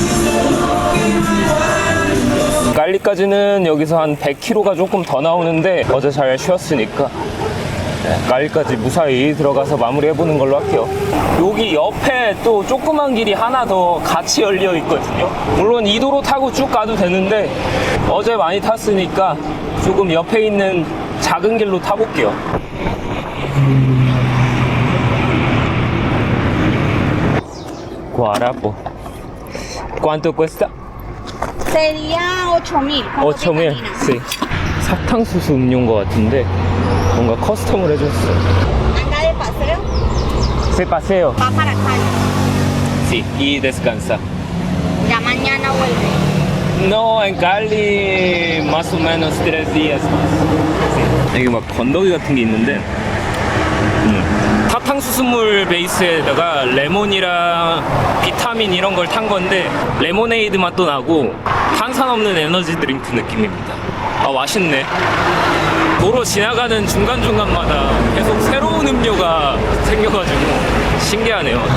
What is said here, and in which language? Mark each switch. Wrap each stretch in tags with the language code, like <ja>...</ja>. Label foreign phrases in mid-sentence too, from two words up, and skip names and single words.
<ko>깔리까지는 여기서 한 100km가 조금 더 나오는데 어제 잘 쉬었으니까 깔리까지 무사히 들어가서 마무리해보는 걸로 할게요. 여기 옆에 또 조그만 길이 하나 더 같이 열려 있거든요. 물론 이 도로 타고 쭉 가도 되는데 어제 많이 탔으니까 조금 옆에 있는 작은 길로 타볼게요.</ko> <es>Guarapo. ¿Cuánto cuesta? Sería 8.000. 8,000. Sí.</es> <ko>사탕수수 음료인 것 같은데 뭔가 커스텀을 해줬어.</ko> <es>Anda de paseo, Se paseo. va para Cali. Sí, y descansa. Ya mañana vuelve. No, en Cali más o menos 3 días más. Sí.</es> <ko>여기 막 건더기 같은 게 있는데 사탕수수물 베이스에다가 레몬이랑 비타민 이런 걸 탄 건데 레모네이드 맛도 나고 탄산 없는 에너지 드링크 느낌입니다. 아, 맛있네. 도로 지나가는 중간중간마다 계속 새로운 음료가 생겨가지고 신기하네요.</ko>